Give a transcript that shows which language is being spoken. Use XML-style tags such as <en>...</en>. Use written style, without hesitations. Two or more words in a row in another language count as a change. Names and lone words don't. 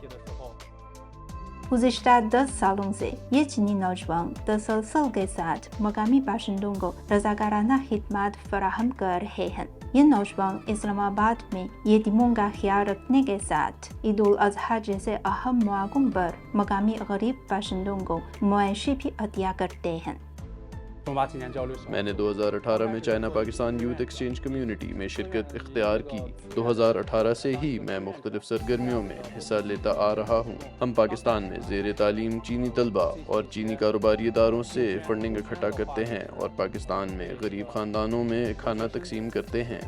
<ur>گزشتہ 10 سالوں سے یہ چینی نوجوان تسلسل کے ساتھ مقامی باشندوں کو رضاکارانہ خدمات فراہم کر رہے ہیں۔ یہ نوجوان اسلام آباد میں یتیموں کا خیال رکھنے کے ساتھ عید الاضحیٰ جیسے اہم مواقع پر مقامی غریب باشندوں کو معاشی بھی عطیہ کرتے ہیں۔ 中巴青年交流小组 میں نے 2018 میں چائنا پاکستان یوتھ ایکسچینج کمیونٹی میں شرکت اختیار کی۔ 2018 سے ہی میں مختلف سرگرمیوں میں حصہ لیتا آ رہا ہوں۔ ہم پاکستان میں زیر تعلیم چینی طلبہ اور چینی کاروباری اداروں سے فنڈنگ اکٹھا کرتے ہیں اور پاکستان میں غریب خاندانوں میں کھانا تقسیم کرتے ہیں۔</ur>